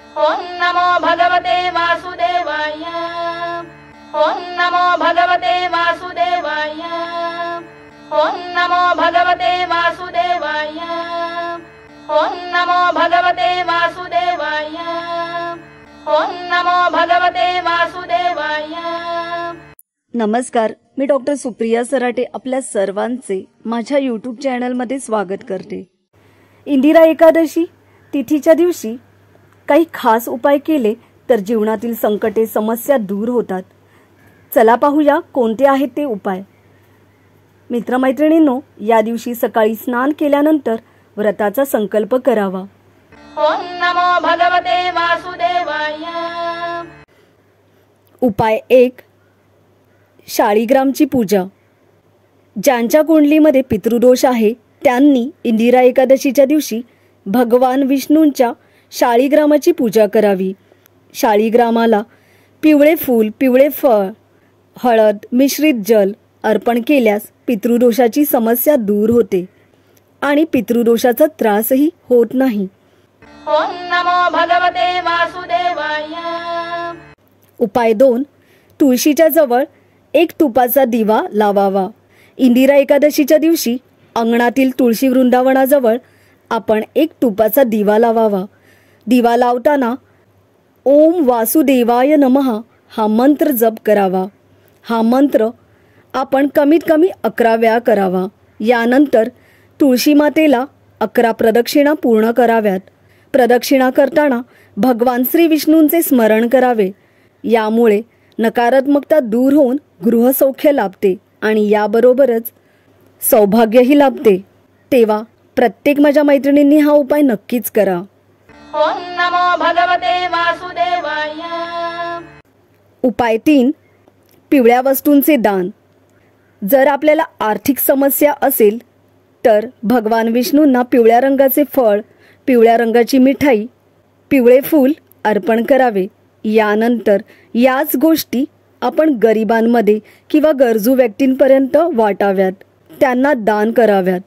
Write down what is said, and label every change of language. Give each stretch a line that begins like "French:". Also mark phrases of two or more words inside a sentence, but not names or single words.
Sanskrit: ओम नमो भगवते वासुदेवाय। ओम नमो भगवते वासुदेवाय। ओम नमो भगवते वासुदेवाय। ओम नमो भगवते वासुदेवाय। ओम नमो भगवते वासुदेवाय।
Marathi: नमस्कार, मी डॉक्टर सुप्रिया सराटे आपल्या सर्वांचे माझ्या यूट्यूब चॅनलमध्ये स्वागत करते। इंदिरा एकादशी तिथीच्या दिवशी काही खास उपाय केले तर जीवनातील संकटे समस्या दूर होतात। चला पाहूया कोणते आहेत ते उपाय। मित्रमैत्रिणींनो, या दिवशी सकाळी स्नान केल्यानंतर व्रताचा संकल्प करावा।
Sanskrit: ओम नमो भगवते वासुदेवाय।
Marathi: उपाय 1, शाळीग्रामची पूजा। ज्यांच्या कुंडलीमध्ये पितृदोष आहे त्यांनी इंदिरा एकादशीच्या दिवशी भगवान विष्णूंच्या शाळीग्रामाची पूजा करावी। शाळीग्रामाला पिवळे फूल, पिवळे फळ, हळद मिश्रित जल अर्पण केल्यास पितृदोषाची समस्या दूर होते आणि पितृदोषाचा त्रासही होत नाही।
Sanskrit: ओम नमो भगवते वासुदेवाय।
Marathi: उपाय 2, तुळशीच्या जवळ एक तुपाचा दिवा लावावा। इंदिरा एकादशीच्या दिवशी अंगणातील तुळशी वृंदावनाजवळ आपण एक तुपाचा दिवा लावावा। दिवा लावताना
Sanskrit: ओम वासुदेवाय नमः
Marathi: हा मंत्र जप करावा। हा मंत्र आपण कमीत कमी 11 वेळा करावा। यानंतर तुळशी मातेला 11 प्रदक्षिणा पूर्ण कराव्यात। प्रदक्षिणा करताना भगवान श्री विष्णूंचे स्मरण करावे। यामुळे नकारात्मकता दूर होऊन गृहसौख्य लाभते आणि याबरोबरच सौभाग्यही लाभते। तेव्हा प्रत्येक माझ्या मैत्रिणींनी हा उपाय नक्कीच करा।
Sanskrit: ओम नमो भगवते वासुदेवाय।
Marathi: उपाय 3, पिवळ्या वस्तूंचे दान। जर आपल्याला आर्थिक समस्या असेल तर भगवान विष्णूंना पिवळ्या रंगाचे फळ, पिवळ्या रंगाची मिठाई, पिवळे फूल अर्पण करावे। यानंतर याच गोष्टी आपण गरिबांमध्ये किंवा गरजू व्यक्तींपर्यंत वाटाव्यात, त्यांना दान कराव्यात।